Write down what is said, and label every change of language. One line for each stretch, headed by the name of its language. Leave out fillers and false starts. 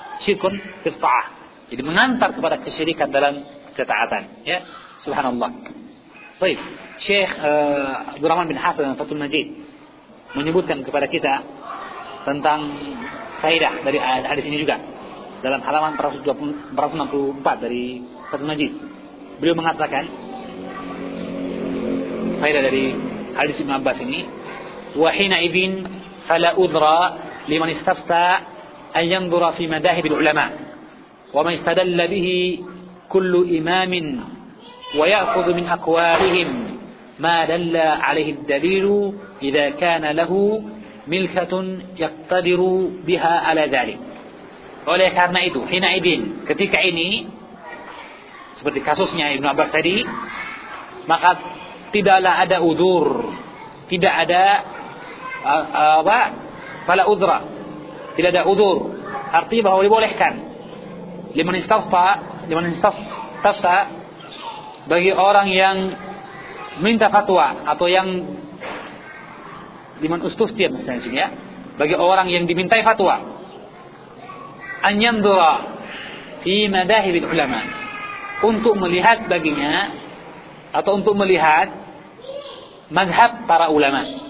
Indonesian: Syirkun fitta'ah. Jadi mengantar kepada kesyirikan dalam ketaatan. Ya, subhanallah. Baik, Syekh Abdul Rahman bin Hasan dan Fathul Majid menyebutkan kepada kita tentang faedah dari hadis ini juga. Dalam halaman 464 dari Fathul Majid, beliau mengatakan faedah dari hadis Ibn Abbas ini,
Arabic: وحين إذن فلا أذرى لمن استفتى أن ينظر في مذاهب العلماء وما استدل به كل إمام ويأخذ من أقوالهم ما دل عليه الدليل إذا كان له ملكة يقتدر بها على ذلك.
Indonesian: Oleh karena itu,
Arabic: حين إذن,
Indonesian: ketika ini, seperti kasusnya Ibn Abbas tadi, maka tidaklah ada uzur, tidak ada apa?
Arabic: Fala udhra,
Indonesian: tidak ada udhur. Artinya bahwa dibolehkan
Arabic: liman istafta,
Indonesian: bagi orang yang minta fatwa atau yang liman ustufti, misalnya sini ya, bagi orang yang dimintai fatwa,
Arabic: an yandura fi madahibil ulama,
Indonesian: untuk melihat baginya atau untuk melihat mazhab para ulama.